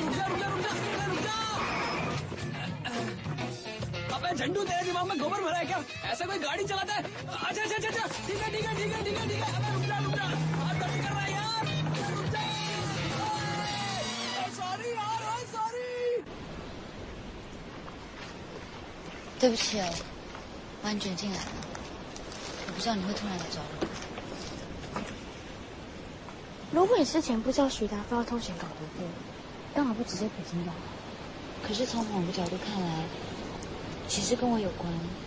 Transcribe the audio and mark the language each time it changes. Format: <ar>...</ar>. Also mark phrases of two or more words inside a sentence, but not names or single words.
<hi>रुक जा रुक जा रुक जा रुक जा। अबे झंडू तेरे दिमाग में गोबर भरा है क्या? ऐसा कोई गाड़ी चलाता है? अच्छा अच्छा अच्छा, ठीक है ठीक है ठीक है ठीक है ठीक है। अबे रुक जा रुक जा, हाथ दर्द कर रहा है यार। रुक जा। सॉरी यार, सॉरी।</hi> <zh>对不起哦，把你卷进来了，我不知道你会突然来找我。如果你之前不知道徐达夫要偷钱搞毒妇，干嘛不直接补进掉？可是从某个角度看来，其实跟我有关。</zh>